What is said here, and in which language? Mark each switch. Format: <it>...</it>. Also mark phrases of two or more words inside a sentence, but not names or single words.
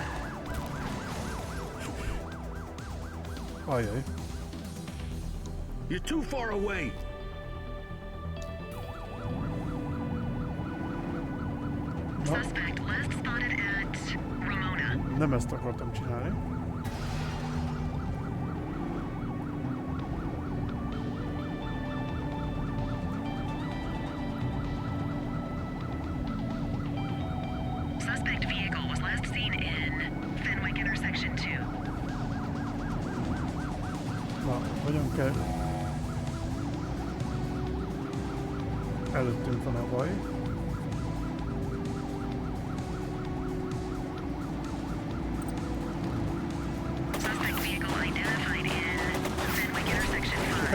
<hu>Ajaj.</hu> <en>You're too far away. Suspect last spotted at Ramona.</en> <hu>Nem ezt akartam csinálni.</hu> <en>Suspect vehicle was last seen in Fenwick intersection 2.</en> <hu>Na, hogyan kell... Előttünk van a baj.</hu> <en>Suspect vehicle identified in Fenwick intersection 5.</en>